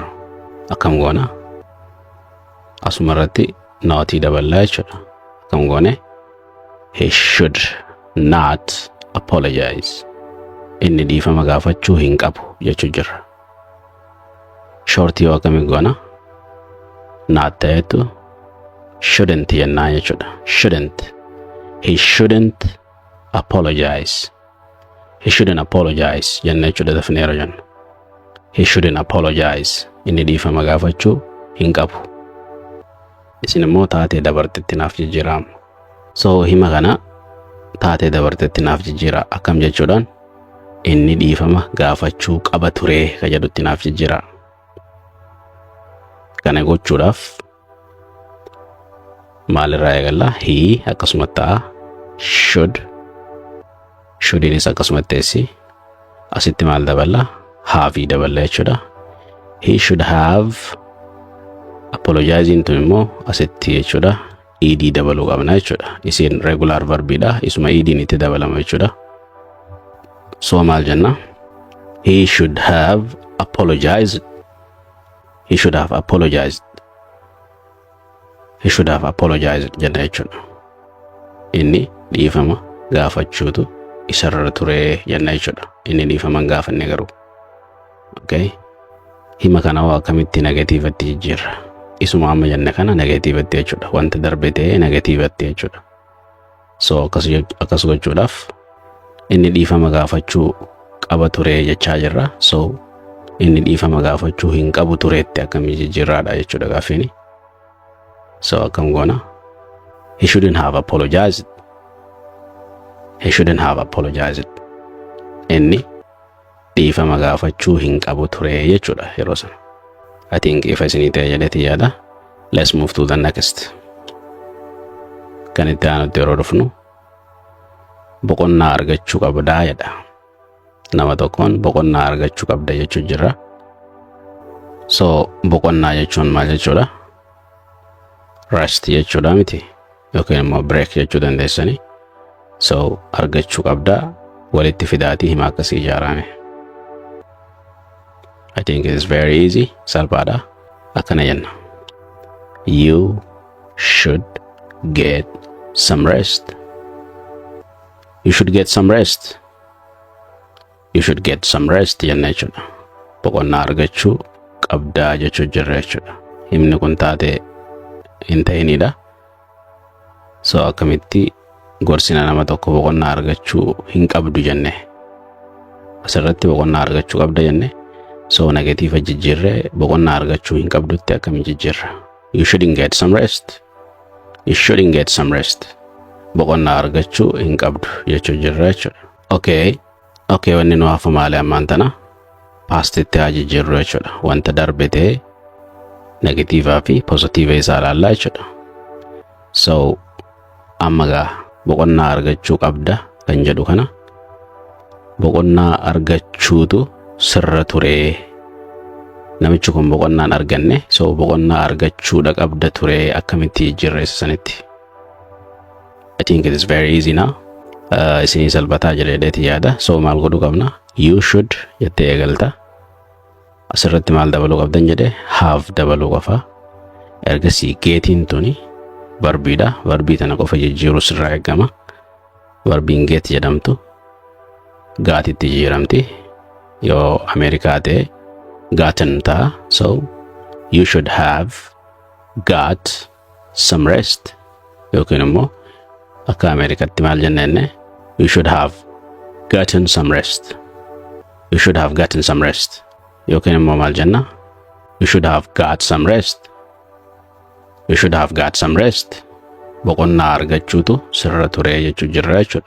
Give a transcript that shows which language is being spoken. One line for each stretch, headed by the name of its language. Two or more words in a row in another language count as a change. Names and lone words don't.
Oromo: Akkam goona? Asuma irratti nootii daballaa jechuudha. Akkam goone?
English: He should not apologize.
Oromo: Inni dhiifama gaafachuu hin qabu jechuu jirra. Shortii yoo akkamii goona? Not ta'etu shouldn't jennaa jechuudha.
English: Shouldn't. He shouldn't apologize. He shouldn't apologize
Oromo: jenna jechuudha dafneera jenna.
English: He shouldn't apologize.
Oromo: Inni dhiifama gaafachuu hin qabu. Isin immoo taatee dabartetti naaf jijjiiramu. So hima kana taatee dabartetti naaf jijjiira akkam jechuudhaan inni dhiifama gaafachuu qaba ture ka jedhutti naaf jijjiira. Kana gochuudhaaf maalirraa eegalla? He akkasumatti ta'a. Should'inis akkasumatti teessi. Asitti maal daballa? Have daballa jechuudha.
English: He should have apologizing
Oromo: tun immoo asitti jechuudha. Ed dabaluu qabna jechuudha. Isin regular verbiidha. Isuma ed'n itti dabalama jechuudha. So maal jenna?
English: He should have apologized. He should have apologized. He should have apologized
Oromo: jenna jechuudha. Inni dhiifama gaafachuutu isarra ture jenna jechuudha. Inni dhiifama hin gaafanne garuu. Okay? Hima kana waa akkamitti negatiivatti jijjiirra? Isuma amma jenne kana negatiivatti jechuudha. Wanta darbe ta'e negatiivatti jechuudha. So akkas gochuudhaaf inni dhiifama gaafachuu qaba ture jechaa jirra. So inni dhiifama gaafachuu hin qabu tureetti akkamii jijjiirraadha jechuudha gaaffiin. So akkam goona?
English: He shouldn't have apologized. He shouldn't have apologized.
Oromo: Inni dhiifama gaafachuu hin qabu ture jechuudha yeroo sana.
English: I think if
Oromo: isinii ta'e jedheeti yaada.
English: Let's move to the next.
Oromo: Kan itti aanutti yeroo dhufnu boqonnaa argachuu qabdaa jedha. Nama tokkoon boqonnaa argachuu qabda jechuu jirra. So boqonnaa jechuun maal jechuudha? Rest jechuudha miti yookiin immoo break jechuu dandeessani. So argachuu qabdaa walitti fidaatii hima akkasii ijaarame.
English: I think it is very easy.
Oromo: Salphaadha. Akkana jenna.
English: You should get some rest. You should get some rest. You should get some rest
Oromo: jenna jechuudha. Boqonnaa argachuu qabdaa jechuu jirra jechuudha. Himni kun taatee hin ta'inidha. So akkamitti gorsina nama tokko boqonnaa argachuu hin qabdu jenne. Asirratti boqonnaa argachuu qabda jenne. So negatiiva jijjiirre boqonnaa argachuu hin qabdutti akkamiin jijjiirra?
English: You shouldn't get some rest. You shouldn't get some rest.
Oromo: Boqonnaa argachuu hin qabdu jechuu jirra jechuudha. Okay, wanni nu hafu maali ammaan tana? Pastitti haa jijjiirru jechuudha. Wanta darbe ta'e negatiivaa fi pozitiiva isaa ilaallaa jechuudha. So amma gaa boqonnaa argachuu qabda kan jedhu kana boqonnaa argachuutu sirra ture. Namichi kun boqonnaan arganne. So boqonnaa argachuudha qabda ture akkamitti jijjiirra isa sanitti.
English: I think it is very easy now.
Oromo: Isinii salphataa jedheeti yaada. So maal godhuu qabna?
English: You should
Oromo: jettee eegalta. Asirratti maal dabaluu qabdan jedhe? Have dabaluu qofa. Ergasii geetiin tuni verbiidha. Verbii tana qofa jijjiiruu sirraa eegama. Verbiin geet jedhamtu gaatitti jijjiiramti. Yoo Ameerikaa ta'e gotten ta'a.
English: So you should have got some rest.
Oromo: Yookiin immoo akka Ameerikaatti maal jennenne?
English: You should have gotten some rest. You should have gotten some rest.
Oromo: Yookiin immoo maal jenna?
English: You should have got some rest. You should have got some rest.
Oromo: Boqonnaa argachuutu sirra ture jechuu jirra jechuudha.